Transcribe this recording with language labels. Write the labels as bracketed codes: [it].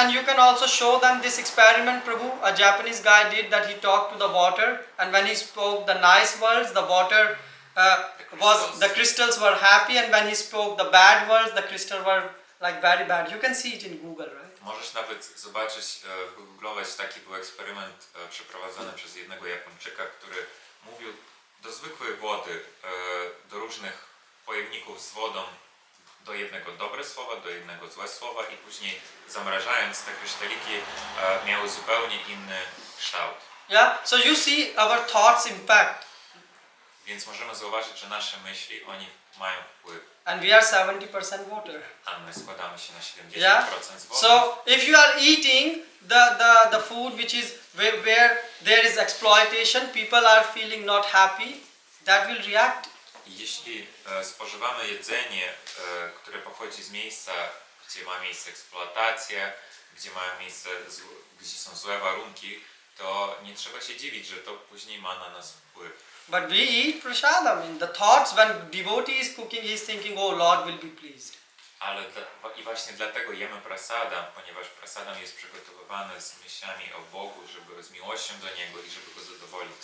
[en] And you can also show them this experiment, Prabhu. A Japanese guy did that. He talked to the water, and when he spoke the nice words, the water the crystals were happy, and when he spoke the bad words, the crystals were like very bad. You can see it in Google, right? [pl] Możesz nawet zobaczyć, wygooglować, taki był eksperyment przeprowadzony przez jednego Japończyka, który mówił do zwykłej wody, do różnych pojemników z wodą, do jednego dobre słowa, do jednego złe słowa i później zamrażając te kryształiki miały zupełnie inny kształt. [en] Yeah. So you see our thoughts impact, [pl] Więc możemy zauważyć, że nasze myśli, oni mają wpływ, [en] and we are 70% water. [pl] a my składamy się na 70% [en] Yeah. [pl] z wody. [en] So if you are eating the food which is where there is exploitation, people are feeling not happy, that will react. [pl] Jeśli spożywamy jedzenie, które pochodzi z miejsca, gdzie ma miejsce eksploatacja, gdzie są złe warunki, to nie trzeba się dziwić, że to później ma na nas wpływ. [en] But we eat prasadam. In the thoughts, when devotee is cooking, he is thinking, oh Lord will be pleased. [pl] Ale i właśnie dlatego jemy prasadam, ponieważ prasadam jest przygotowywany z myślami o Bogu, żeby z miłością do Niego i żeby Go zadowolić.